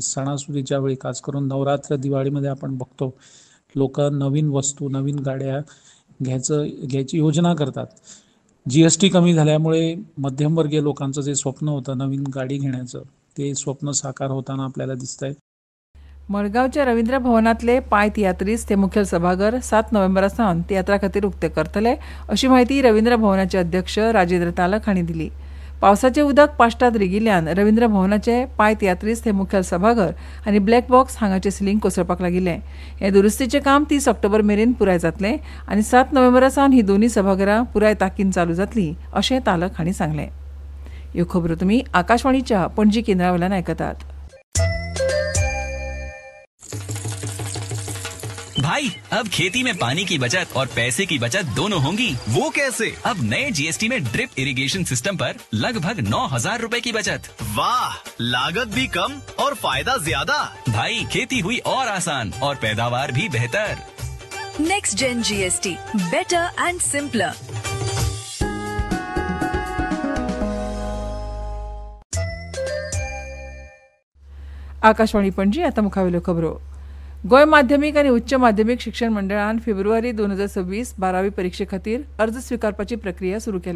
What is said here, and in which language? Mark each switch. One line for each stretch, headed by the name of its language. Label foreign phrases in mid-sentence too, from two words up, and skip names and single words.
Marathi: सणासुदीच्या वेळी, खास करून नवरात्र, दिवाळीमध्ये आपण बघतो लोक नवीन वस्तू, नवीन गाड्या घ्यायची योजना करतात. GST कमी झाल्यामुळे मध्यमवर्गीय लोकांचं जे स्वप्न होतं नवीन गाडी घेण्याचं, ते स्वप्न साकार होताना आपल्याला दिसतंय.
Konkani: मडगांवच्या रवींद्र भवनातले पांय तियात्रीस ते मुखेल सभाघर 7 नोव्हेंबरा सावन तियात्रा खातीर उक्ते करतले अशी म्हायती रवींद्र भवनाचे अध्यक्ष राजेंद्र तालक हांणी दिली. पावसाचें उदक पाश्टात रिगिल्ल्यान रवींद्र भवनाचे पांय तियात्रीस ते मुखेल सभाघर आनी
English: black box
Konkani: हांगाचें सिलींग कोसळपाक लागिल्लें. हे दुरुस्तीचें काम 30 ऑक्टोबर मेरेन पुराय जातलें आनी 7 नोव्हेंबरा सावन ही दोनूय सभाघरां पुराय तांकीन चालू जातलीं अशें तालक हांणी सांगलें. ह्यो खबरो तुमी आकाशवाणीच्या पणजी केंद्रा वयल्यान आयकतात.
Hindi: भाई, अब खेती में पानी की बचत और पैसे की बचत दोनों होंगी। वो कैसे? अब नए GST में
English: drip irrigation system
Hindi: पर लगभग 9,000 रुपए की बचत। वाह, लागत भी कम और फायदा ज्यादा। भाई, खेती हुई और आसान और पैदावार भी बेहतर।
English: Next Gen GST. Better and simpler.
Konkani: आकाशवाणी पणजी आता मुखावेल्यो खबरो. गोय माध्यमीक आनी उच्च माध्यमीक शिक्षण मंडळान फेब्रुवारी 2026 12वी परीक्षे खातीर अर्ज स्विकारपाची प्रक्रिया सुरू केल्या.